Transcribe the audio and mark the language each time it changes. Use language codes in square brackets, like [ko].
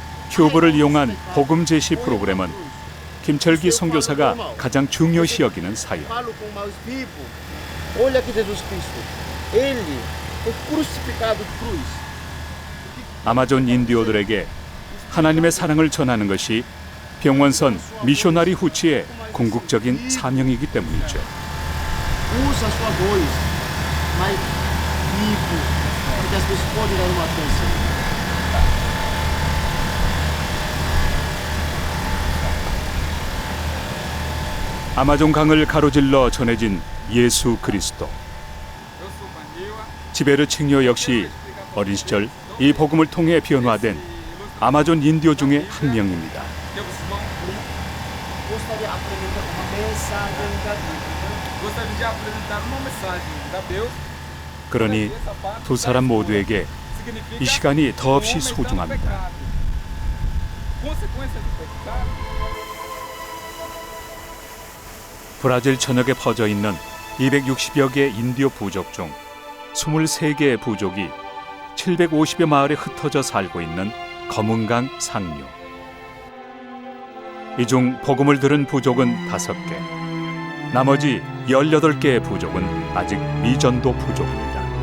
[ko] 큐브를 이용한 복음 제시 프로그램은 김철기 선교사가 가장 중요시 여기는 사역. [pt] Falo com os vivos. Olha aqui Jesus Cristo. Ele foi crucificado de cruz. [ko] 아마존 인디오들에게 하나님의 사랑을 전하는 것이 병원선 미셔너리 후치의 궁극적인 사명이기 때문이죠. [pt] Usa a sua voz mais vivo, porque as pessoas podem dar uma atenção. [ko] 아마존 강을 가로질러 전해진 예수 그리스도. [pt] Eu sou Paniwa. [ko] 지베르 칭요 역시 어린 시절 이 복음을 통해 변화된 아마존 인디오 중에 한 명입니다. [pt] Que vocês vão. Gostaria de apresentar uma mensagem da Bíblia. Gostaria de apresentar uma mensagem da Deus. [ko] 그러니 두 사람 모두에게 이 시간이 더없이 소중합니다. [pt] Consequência do pecado. [ko] 브라질 전역에 퍼져 있는 260여 개 인디오 부족 중 23개의 부족이 750여 마을에 흩어져 살고 있는 검은강 상류. 이 중 복음을 들은 부족은 5개, 나머지 18개의 부족은 아직 미전도 부족입니다.